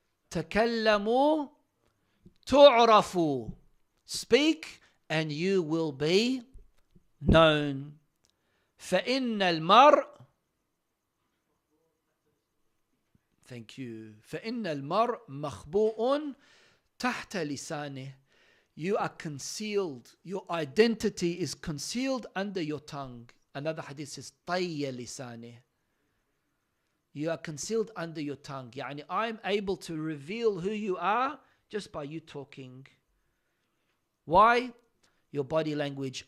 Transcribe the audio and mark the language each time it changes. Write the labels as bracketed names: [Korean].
[Arabic] تكلموا تعرفوا. [English] Speak and you will be known. [Arabic] فإن المرء [English] Thank you. [Arabic] فإن المرء مخبوء تحت لسانه. [English] You are concealed. Your identity is concealed under your tongue. Another hadith says [Arabic] طي لسانه. [English] You are concealed under your tongue. [Arabic] يعني [English] I'm able to reveal who you are just by you talking. Why? Your body language.